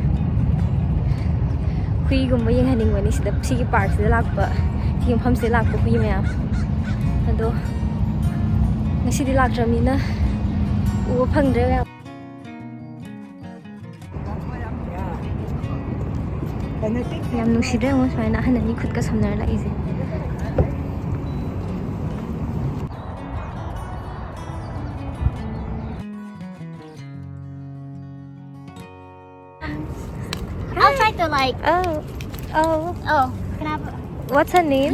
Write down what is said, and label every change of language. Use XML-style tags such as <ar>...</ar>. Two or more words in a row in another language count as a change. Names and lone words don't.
<mni>ꯍꯨꯏꯒꯨꯝꯕ ꯌꯦꯡꯍꯟꯅꯤꯡꯕꯅꯤ ꯁꯤꯗ ꯁꯤꯒꯤ ꯄꯥꯔꯛꯁꯤꯗ ꯂꯥꯛꯄ ꯁꯤꯒꯤ ꯃꯐꯝꯁꯤꯗ ꯂꯥꯛꯄ ꯍꯨꯏ ꯃꯌꯥꯝ ꯑꯗꯣ ꯉꯁꯤꯗꯤ ꯂꯥꯛꯇ꯭ꯔꯕꯅꯤꯅ ꯎꯕ ꯐꯪꯗ꯭ꯔꯦ ꯃꯌꯥꯝ ꯌꯥꯝ ꯅꯨꯡꯁꯤꯗ꯭ꯔꯦ ꯑꯃꯨꯛ ꯁꯨꯃꯥꯏꯅ ꯑꯍꯟ ꯑꯅꯤ ꯈꯨꯠꯀ ꯁꯝꯅꯔ ꯂꯥꯛꯏꯁꯦ</mni> <en>I'll try to like. Oh, Oh, can I have? what's her name?</en>